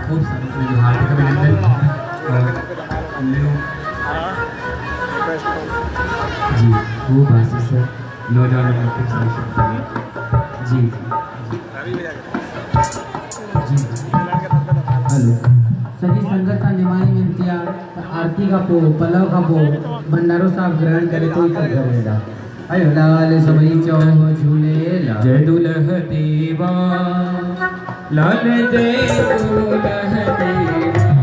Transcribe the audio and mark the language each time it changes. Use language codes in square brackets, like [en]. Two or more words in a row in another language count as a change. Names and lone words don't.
[hi] खूब सारो हार्दिक अभिनंदन और जी खूब आशीष नौजवान मंडल जी [sd] हेलो सॼी संगत सां निमाणी वेनिती आहे त आरती खां पोइ पलव खां पोइ भंडारो साहिबु ग्रहण करे थो ई सभु करे वेंदा। आयो लाल सभई चो झूलेलाल। जय दुल्ह देवा लाल जय दुल्ह देवा।